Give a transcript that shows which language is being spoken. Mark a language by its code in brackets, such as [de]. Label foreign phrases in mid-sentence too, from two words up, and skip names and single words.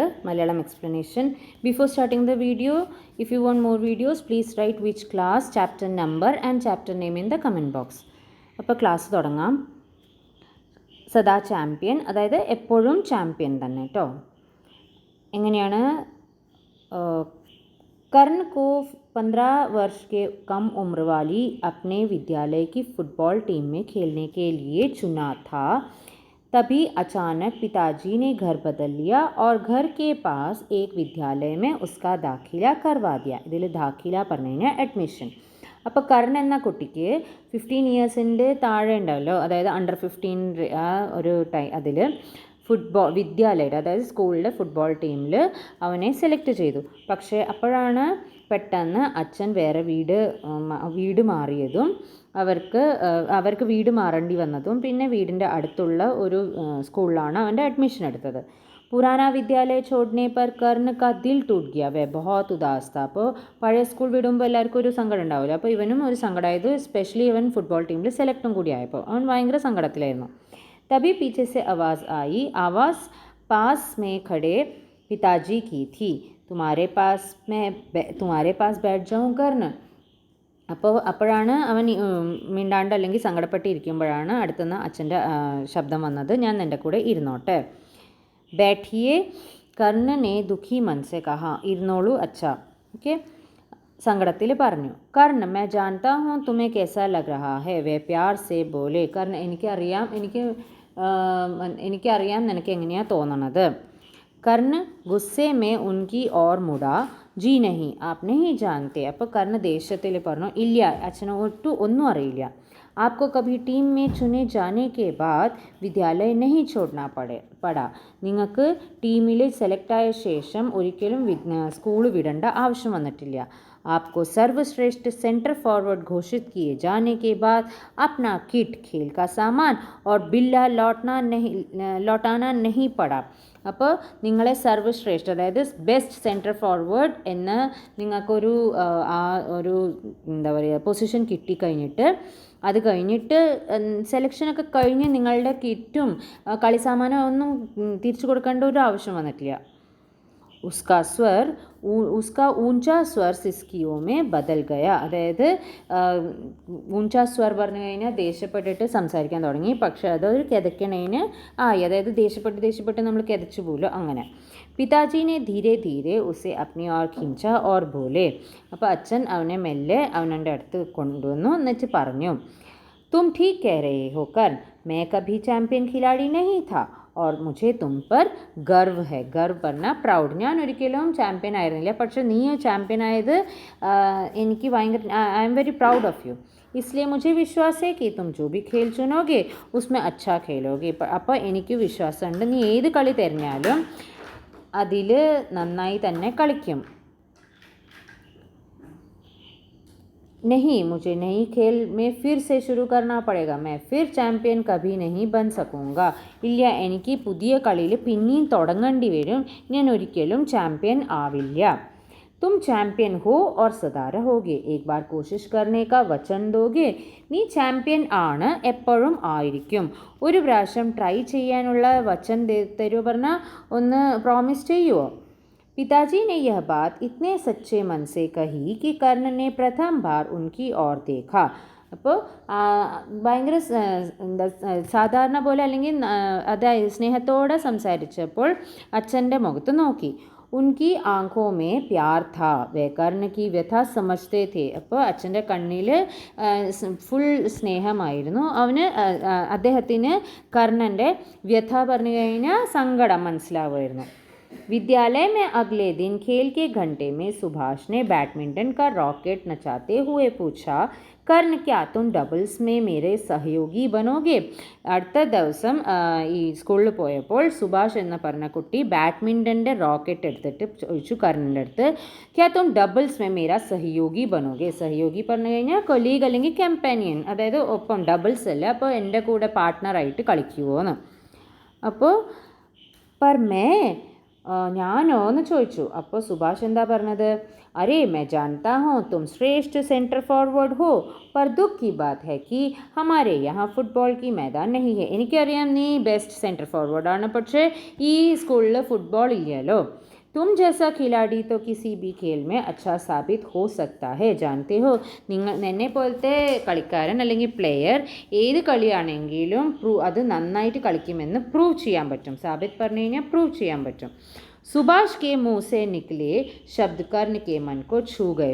[ml] മലയാളം എക്സ്പ്ലനേഷൻ. [en] Before starting the video, if you want more videos please write which class, chapter number and chapter name in the comment box. [ml] അപ്പോൾ ക്ലാസ് തുടങ്ങാം. സദാ ചാമ്പ്യൻ, അതായത് എപ്പോഴും ചാമ്പ്യൻ തന്നെ കേട്ടോ. എങ്ങനെയാണ്? [hi] कर्ण को 15 वर्ष के कम उम्र वाली अपने विद्यालय की फुटबॉल टीम में खेलने के लिए चुना था. तभी अचानक पिताजी ने घर बदल लिया और घर के पास एक विद्यालय में उसका दाखिला करवा दिया. [ml] ഇതിൽ ദാഖില പറഞ്ഞു കഴിഞ്ഞാൽ അഡ്മിഷൻ. അപ്പോൾ കർൺ എന്ന കുട്ടിക്ക് 15 ഇയേഴ്സിൻ്റെ താഴെ ഉണ്ടാവല്ലോ, അതായത് അണ്ടർ 15 ആ ഒരു അതിൽ വിദ്യാലയയുടെ, അതായത് സ്കൂളിലെ ഫുട്ബോൾ ടീമിൽ അവനെ സെലക്ട് ചെയ്തു. പക്ഷേ അപ്പോഴാണ് പെട്ടെന്ന് അച്ഛൻ വേറെ വീട് മാറിയതും അവർക്ക് വീട് മാറേണ്ടി വന്നതും പിന്നെ വീടിൻ്റെ അടുത്തുള്ള ഒരു സ്കൂളിലാണ് അവൻ്റെ അഡ്മിഷൻ എടുത്തത്. [hi] पुराना विद्यालय छोड़ने पर कर्ण का दिल टूट गया, वे बहुत उदास था. [ml] അപ്പോൾ പഴയ സ്കൂൾ വിടുമ്പോൾ എല്ലാവർക്കും ഒരു സങ്കടം ഉണ്ടാവില്ല. അപ്പോൾ ഇവനും ഒരു സങ്കടമായത്, സ്പെഷ്യലി ഇവൻ ഫുട്ബോൾ ടീമിൽ സെലക്റ്റും കൂടി ആയപ്പോൾ അവൻ ഭയങ്കര സങ്കടത്തിലായിരുന്നു. [hi] तभी पीछे से आवाज़ आई. आवाज़ पास में खड़े पिताजी की थी. तुम्हारे पास बैठ जाऊँ कर्ण. [ml] അപ്പോഴാണ് അവൻ മിണ്ടാണ്ട് അല്ലെങ്കിൽ സങ്കടപ്പെട്ടിരിക്കുമ്പോഴാണ് അടുത്തുനിന്ന് അച്ഛൻ്റെ ശബ്ദം വന്നത്, ഞാൻ നിൻ്റെ കൂടെ ഇരുന്നോട്ടെ. [hi] बैठिए कर्ण ने दुखी मन से कहा. [ml] ഇരുന്നോളൂ അച്ഛ. ഓക്കെ, സങ്കടത്തിൽ പറഞ്ഞു. കർൺ, [hi] मैं जानता हूँ तुम्हें कैसा लग रहा है, वे प्यार से बोले. [ml] കർൺ, എനിക്കറിയാം നിനക്ക് എങ്ങനെയാണ് തോന്നണത്. [hi] कर्ण गुस्से में उनकी ओर मुड़ा. जी नहीं आप नहीं जानते. [ml] അപ്പോൾ കർൺ ദേഷ്യത്തിൽ പറഞ്ഞു, ഇല്ല അച്ഛന് ഒന്നും അറിയില്ല. [hi] आपको कभी टीम में चुने जाने के बाद विद्यालय नहीं छोड़ना पड़ा. [ml] നിങ്ങൾക്ക് ടീമിൽ സെലക്റ്റായ ശേഷം ഒരിക്കലും സ്കൂൾ വിടേണ്ട ആവശ്യം വന്നിട്ടില്ല. [hi] आपको सर्वश्रेष्ठ सेंटर फॉरवर्ड घोषित किए जाने के बाद अपना किट, खेल का सामान और बिल्ला लौटाना नहीं पड़ा. [ml] അപ്പോൾ നിങ്ങളെ സർവശ്രേഷ്ഠ, അതായത് [en] best centre forward [ml] എന്ന് നിങ്ങൾക്കൊരു എന്താ പറയുക പൊസിഷൻ കിട്ടിക്കഴിഞ്ഞിട്ട്, അത് കഴിഞ്ഞിട്ട് സെലക്ഷനൊക്കെ കഴിഞ്ഞ് നിങ്ങളുടെ കിറ്റും കളിസാമാനം ഒന്നും തിരിച്ചു കൊടുക്കേണ്ട ഒരു ആവശ്യം വന്നിട്ടില്ല. [hi] उसका ऊंचा स्वर सिस्कियों में बदल गया. [ml] അതായത് [hi] ऊंचा स्वर [ml] പറഞ്ഞു കഴിഞ്ഞാൽ ദേഷ്യപ്പെട്ടിട്ട് സംസാരിക്കാൻ തുടങ്ങി. പക്ഷേ അതൊരു കിതയ്ക്കണേന് അതായത് ദേഷ്യപ്പെട്ട് നമ്മൾ കിതച്ചു പോലും അങ്ങനെ. [hi] पिताजी ने धीरे धीरे उसे अपनी ओर खींचा और बोले. [ml] അപ്പോൾ അച്ഛൻ അവനെ മെല്ലെ അവൻ്റെ അടുത്ത് കൊണ്ടുവന്നു, എന്നിട്ട് പറഞ്ഞു, [hi] तुम ठीक कह रहे हो कर्ण, मैं कभी चैम्पियन खिलाड़ी नहीं था और मुझे तुम पर गर्व है. [ml] गर्व പറഞ്ഞാൽ പ്രൗഡ്. ഞാൻ ഒരിക്കലും ചാമ്പ്യൻ ആയിരുന്നില്ല, പക്ഷേ നീ ചാമ്പ്യൻ ആയത് എനിക്ക് ഭയങ്കര, [en] I am very proud of you. [hi] इसलिए मुझे विश्वास है कि तुम जो भी खेल चुनोगे उसमें अच्छा खेलोगे. [ml] അപ്പോൾ എനിക്ക് വിശ്വാസമുണ്ട്, നീ ഏത് കളി തിരഞ്ഞാലും അതിൽ നന്നായി തന്നെ കളിക്കും. [hi] नहीं, मुझे नई खेल में फिर से शुरू करना पड़ेगा. मैं फिर ചാമ്പ്യൻ കഭി नहीं बन सकूँगा. [ml] ഇല്ല, എനിക്ക് പുതിയ കളിയിൽ പിന്നെയും തുടങ്ങേണ്ടി വരും, ഞാൻ ഒരിക്കലും ചാമ്പ്യൻ ആവില്ല. [hi] तुम ചാമ്പ്യൻ हो और सदा रहोगे. एक बार कोशिश करने का वचन दोगे. [ml] നീ ചാമ്പ്യൻ ആണ്, എപ്പോഴും ആയിരിക്കും. ഒരു പ്രാവശ്യം ട്രൈ ചെയ്യാനുള്ള വചൻ തരുമോ പറഞ്ഞാൽ ഒന്ന് പ്രോമിസ് ചെയ്യുമോ? [hi] पिताजी ने यह बात इतने सच्चे मन से कही कि कर्ण ने प्रथम बार उनकी ओर देखा. [ml] അപ്പോൾ ഭയങ്കര സാധാരണ പോലെ അല്ലെങ്കിൽ അതായത് സ്നേഹത്തോടെ സംസാരിച്ചപ്പോൾ അച്ഛൻ്റെ മുഖത്ത് നോക്കി. [hi] उनकी आँखों में प्यार था, वे कर्ण की व्यथा समझते थे. [ml] അപ്പോൾ അച്ഛൻ്റെ കണ്ണിൽ ഫുൾ സ്നേഹമായിരുന്നു. അദ്ദേഹത്തിന് കർണൻ്റെ വ്യഥ പറഞ്ഞു കഴിഞ്ഞാൽ സങ്കടം മനസ്സിലാവുമായിരുന്നു. [hi] विद्यालय में अगले दिन खेल के घंटे में सुभाष ने बैडमिंटन का रॉकेट नचाते हुए पूछा, कर्ण क्या तुम डबल्स में मेरे सहयोगी बनोगे? [ml] അടുത്ത ദിവസം ഈ സ്കൂളിൽ പോയപ്പോൾ സുഭാഷ് എന്ന് പറഞ്ഞ കുട്ടി ബാഡ്മിൻ്റൻ്റെ റോക്കറ്റ് എടുത്തിട്ട് ചോദിച്ചു കർണിൻ്റെ അടുത്ത്, [hi] क्या तुम डबल्स में मेरा सहयोगी बनोगे. [ml] സഹയോഗി പറഞ്ഞു കഴിഞ്ഞാൽ കൊലീഗ് അല്ലെങ്കിൽ കമ്പാനിയൻ, അതായത് ഒപ്പം, ഡബിൾസ് അല്ല. അപ്പോൾ എൻ്റെ കൂടെ പാർട്ട്ണറായിട്ട് കളിക്കുമോ എന്ന്. അപ്പോൾ [hi] पर मैं [ml] ഞാനോ എന്ന് ചോദിച്ചു. അപ്പോൾ സുഭാഷ് എന്താ പറഞ്ഞത്? [hi] अरे मैं जानता हूँ तुम श्रेष्ठ सेंटर फॉरवर्ड हो पर दुख की बात है कि हमारे यहाँ ഫുട്ബോൾ की मैदान नहीं है. [ml] എനിക്കറിയാം നീ [en] best centre forward ആണ്, [ml] പക്ഷേ ഈ സ്കൂളിൽ ഫുട്ബോൾ ഇല്ലല്ലോ. [hi] तुम जैसा खिलाड़ी तो किसी भी खेल में अच्छा साबित हो सकता है जानते हो. [ml] എന്നെ പോലത്തെ കളിക്കാരൻ അല്ലെങ്കിൽ പ്ലെയർ ഏത് കളിയാണെങ്കിലും അത് നന്നായിട്ട് കളിക്കുമെന്ന് പ്രൂവ് ചെയ്യാൻ പറ്റും. സാബിത്ത് പറഞ്ഞു കഴിഞ്ഞാൽ പ്രൂവ് ചെയ്യാൻ പറ്റും. [hi] सुभाष के मुँह से निकले शब्द कर्ण के मन को छू गए.